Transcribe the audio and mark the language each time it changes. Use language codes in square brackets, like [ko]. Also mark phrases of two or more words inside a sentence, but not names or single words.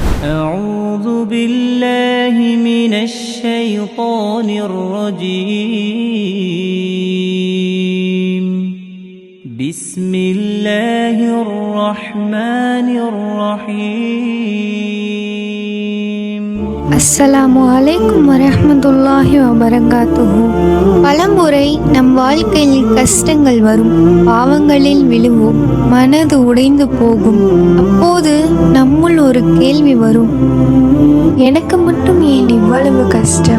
[ar] أعوذ بالله من الشيطان الرجيم بسم الله الرحمن الرحيم. السلام عليكم ورحمة الله وبركاته. [ta] பலமுறை நம் வாழ்க்கையில் கஷ்டங்கள் வரும், பாவங்களில் விழுவோம், மனது உடைந்து போகும். அப்போது நம்முள் ஒரு கேள்வி வரும், எனக்கு மட்டும் ஏன் இவ்வளவு கஷ்டம்?